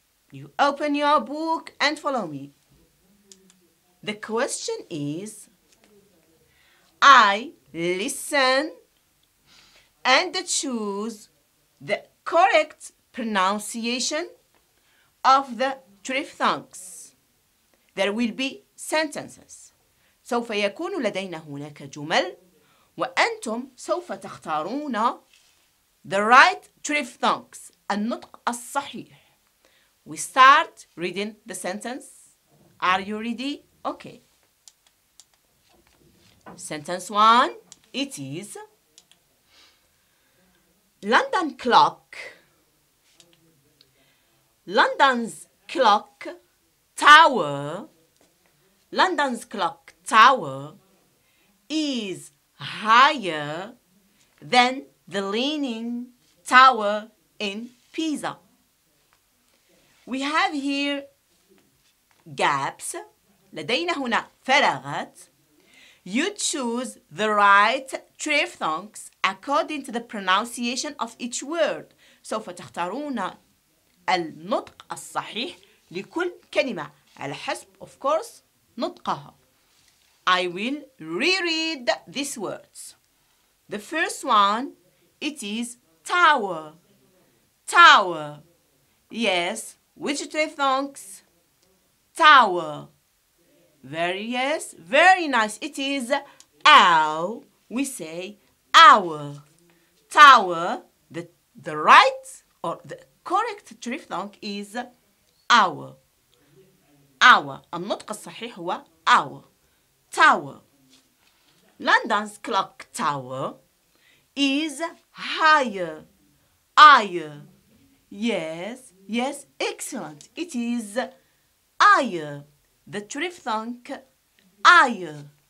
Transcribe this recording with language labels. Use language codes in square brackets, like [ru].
[en] You open your book and follow me. The question is, I listen and choose the correct pronunciation of the triphthongs. There will be sentences. [ar] سوف يكون لدينا هناك جمل وأنتم سوف تختارون [en] the right triphthongs, [ar] النطق الصحيح. [en] We start reading the sentence. Are you ready? Okay. Sentence 1, it is London clock. London's clock tower. London's clock tower is higher than the Leaning Tower in Pisa. We have here gaps. [ar] لدينا هنا فراغات. [en] You choose the right triphthongs according to the pronunciation of each word. [ar] سوف تختارون النطق الصحيح لكل كلمة على حسب [en] of course [ar] نطقها. [en] I will reread these words. The first one, it is tower. Tower. Yes, which triphthongs? Tower. Very nice. It is ow. We say our. Tower. The right or the correct triphthong is our. Our. [ar] النطق الصحيح هو our. [en] Tower. London's clock tower is higher. Higher. Yes, excellent. It is higher. The triphthong higher.